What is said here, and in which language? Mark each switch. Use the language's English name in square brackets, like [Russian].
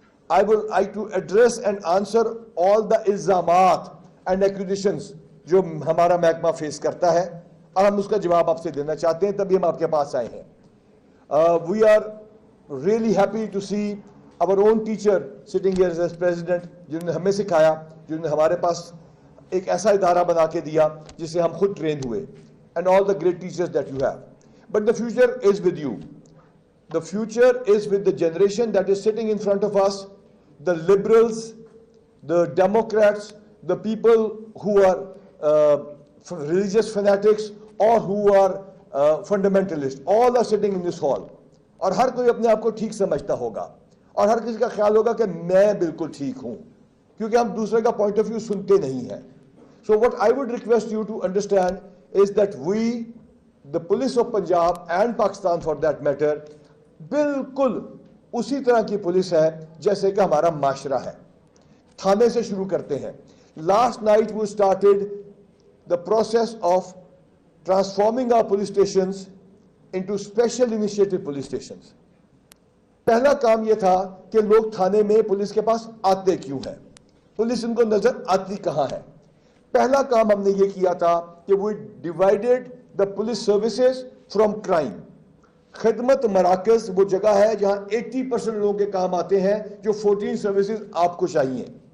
[English] I would like to address and answer all the ilzamat and accusations [Urdu] جو ہمارا محکمہ face کرتا ہے اور ہم اس کا جواب آپ سے دینا چاہتے ہیں, تبھی ہم آپ کے پاس آئے ہیں. [English] We are really happy to see our own teacher sitting here as president, [Urdu] جنہوں نے ہمیں سکھایا, جنہوں نے ہمارے پاس ایک ایسا ادارہ بنا کے دیا جس سے ہم خود ٹرین ہوئے, [English] and all the great teachers that you have. But the future is with you. The future is with the generation that is sitting in front of us, the liberals, the Democrats, the people who are religious fanatics or who are fundamentalists. All are sitting in this hall. [Urdu] اور ہر کوئی اپنے آپ کو ٹھیک سمجھتا ہوگا اور ہر کسی کا خیال ہوگا کہ میں بالکل ٹھیک ہوں, کیونکہ ہم دوسرے کا پوائنٹ آف ویو سنتے نہیں ہیں. [English] So what I would request you to understand is that we, the police of Punjab and Pakistan for that matter, [Urdu] بالکل اسی طرح کی پولیس ہے جیسے کہ ہمارا معاشرہ ہے. تھانے سے شروع کرتے ہیں. [English] Last night we started the process of transforming our police stations into special initiative police stations. [Urdu] پہلا کام یہ تھا کہ لوگ تھانے میں پولیس کے پاس آتے کیوں ہیں, پولیس ان کو نظر آتی کہاں ہے. پہلا کام ہم نے یہ کیا تھا کہ [English] we divided the police services from crime. [Urdu] خدمت مراکز وہ جگہ ہے جہاں 80% لوگوں کے کام آتے ہیں جو 14 سروسز آپ کو چاہیے.